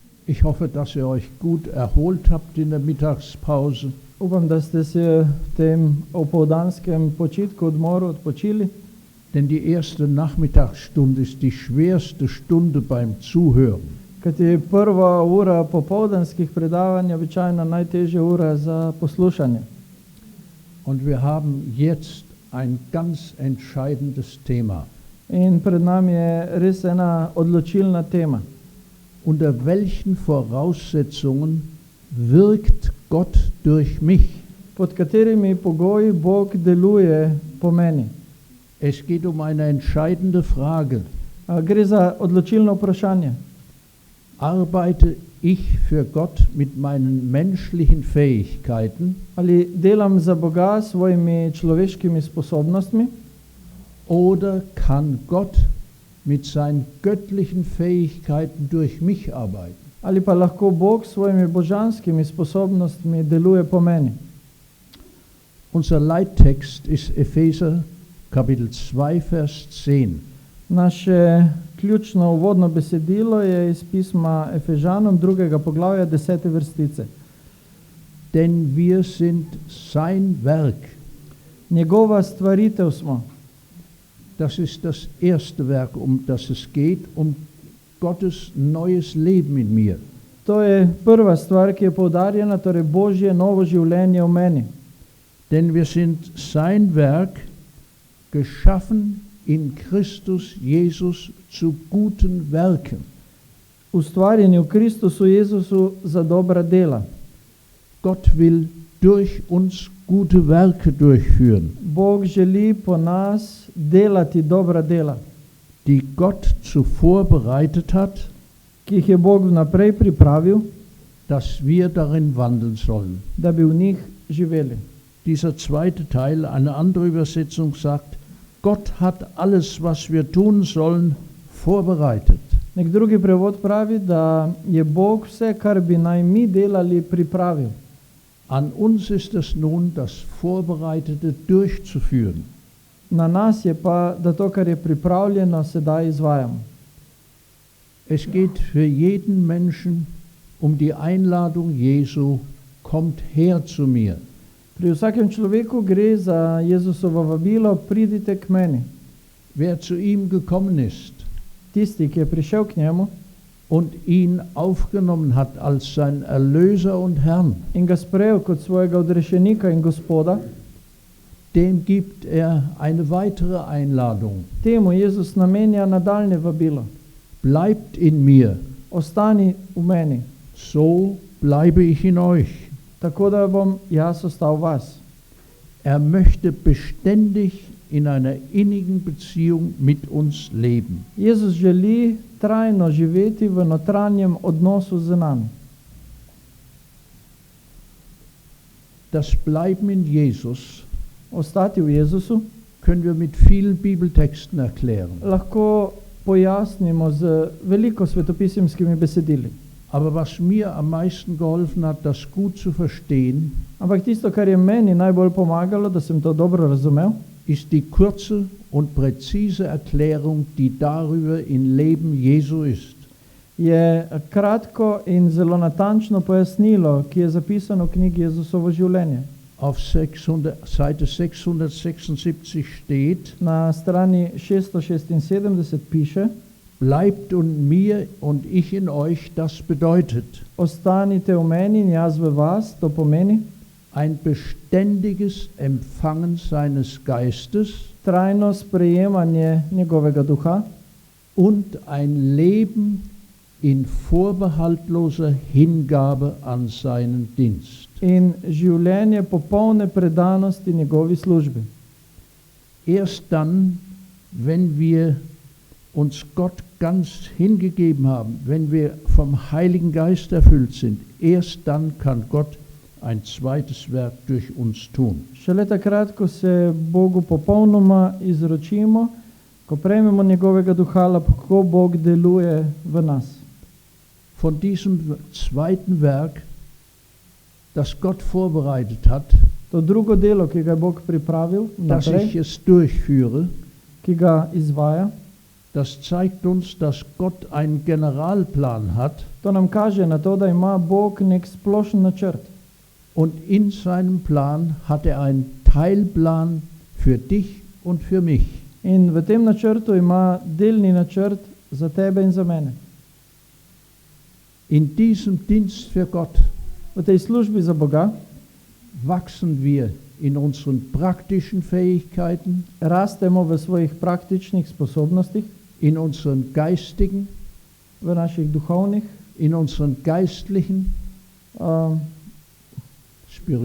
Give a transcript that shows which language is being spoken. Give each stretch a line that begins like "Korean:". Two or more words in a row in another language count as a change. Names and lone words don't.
German: Ich hoffe, dass ihr euch gut erholt habt in der Mittagspause.
Slovenian: Upam, da ste se v tem opoldanskem počitku, odmoru odpočili.
German: Denn die erste Nachmittagsstunde ist die schwerste Stunde beim Zuhören.
Slovenian: Kajti prva ura popoldanskih predavanj je običajno najtežja ura za poslušanje.
German: Und wir haben jetzt ein ganz entscheidendes Thema.
Slovenian: In pred nami je res ena odločilna tema.
German: Unter welchen Voraussetzungen wirkt Gott durch mich?
Slovenian: Pod katerimi pogoji Bog deluje po meni?
German: Es geht um eine entscheidende Frage.
Slovenian: Gre za odločilno vprašanje.
German: Arbeite ich für Gott mit meinen menschlichen Fähigkeiten
Slovenian: Ali delam za Boga s svojimi človeškimi sposobnostmi?
German: oder kann Gott mit seinen göttlichen Fähigkeiten durch mich arbeiten?
Slovenian: Ali pa lahko Bog s svojimi božanskimi sposobnostmi deluje po meni?
German: Unser Leittext ist Epheser Kapitel 2, Vers 10.
Slovenian: Naše ključno uvodno besedilo je iz pisma Efežanom 2. poglavja 10. vrstice.
German: Denn wir sind sein Werk.
Slovenian: Njegova stvaritev smo.
German: Das ist das erste Werk, um das es geht, um Gottes neues Leben in mir.
Slovenian: To je prva stvar, ki je poudarjena, torej Božje novo življenje v meni.
German: Denn wir sind sein Werk, geschaffen in Christus Jesus zu guten Werken.
Slovenian: Ustvarjeni v Kristusu Jezusu za dobra dela.
German: Gott will durch uns gute Werke durchführen,
Slovenian: Bog želi po nas delati dobra dela,
German: die Gott zuvor bereitet hat,
Slovenian: ki jih je Bog vnaprej pripravil,
German: dass wir darin wandeln sollen.
Slovenian: da bi v njih živeli.
German: Dieser zweite Teil, eine andere Übersetzung sagt, Gott hat alles, was wir tun sollen, vorbereitet.
Slovenian: Nek drugi prevod pravi, da je Bog vse, kar bi naj mi delali, pripravil.
German: An uns ist es nun, das Vorbereitete durchzuführen.
Slovenian: Na nas je pa, da to, kar je pripravljeno, sedaj izvajamo.
German: Es geht für jeden Menschen um die Einladung Jesu, kommt her zu mir.
Slovenian: Pri vsakem človeku gre za Jezusovo vabilo, pridite k meni.
German: Wer zu ihm gekommen ist
Slovenian: Tisti, ki je prišel k njemu
German: und ihn aufgenommen hat als sein Erlöser und Herrn,
Slovenian: in ga sprejel kot svojega odrešenika in gospoda,
German: dem gibt er eine weitere Einladung.
Slovenian: temu Jezus namenja nadaljne vabilo.
German: Bleibt in mir,
Slovenian: Ostani v meni,
German: so bleibe ich in euch.
Slovenian: tako da bom jaz ostal v vas.
German: Er möchte beständig in einer innigen Beziehung mit uns leben.
Slovenian: Jezus želi trajno živeti v notranjem odnosu z nami.
German: Das Bleiben in Jesus
Slovenian: Ostati v Jezusu
German: können wir mit vielen Bibeltexten erklären.
Slovenian: lahko pojasnimo z veliko svetopisemskimi besedili.
German: Aber was mir am meisten geholfen hat, das gut zu verstehen,
Slovenian: Ampak tisto, kar je meni najbolj pomagalo, da sem to dobro razumel,
German: ist die kurze und präzise Erklärung, die darüber im Leben Jesu ist.
Slovenian: je kratko in zelo natančno pojasnilo, ki je zapisano v knjigi Jezusovo življenje.
German: Auf Seite 676 steht,
Slovenian: Na strani 676 piše:
German: bleibt in mir und ich in euch, das bedeutet
Slovenian: Ostanite v meni in jaz v vas, to pomeni
German: ein beständiges Empfangen seines Geistes
Slovenian: trajno sprejemanje njegovega duha
German: und ein Leben in vorbehaltloser Hingabe an seinen Dienst.
Slovenian: in življenje popolne predanosti njegovi službi.
German: Erst dann, wenn wir uns Gott ganz hingegeben haben, wenn wir vom Heiligen Geist erfüllt sind, erst dann kann Gott ein zweites Werk durch uns tun.
Slovenian: Šele takrat, ko se Bogu popolnoma izročimo, ko prejmemo njegovega duha, lahko Bog deluje v nas.
German: Von diesem zweiten Werk, das Gott vorbereitet hat,
Slovenian: To drugo delo, ki ga je Bog pripravil
German: dass
Slovenian: naprej,
German: ich es durchführe,
Slovenian: ki ga izvaja,
German: Das zeigt uns, dass Gott einen Generalplan hat
Slovenian: To nam kaže na to, da ima Bog nek splošen načrt.
German: und in seinem Plan hat er einen Teilplan für dich und für mich.
Slovenian: In v tem načrtu ima delni načrt za tebe in za mene.
German: In diesem Dienst für Gott
Slovenian: V tej službi za Boga
German: wachsen wir in unseren praktischen Fähigkeiten,
Slovenian: rastemo v svojih praktičnih sposobnostih,
German: in unseren geistigen,
Slovenian: v naših duhovnih,
German: in unseren geistlichen, spirituellen.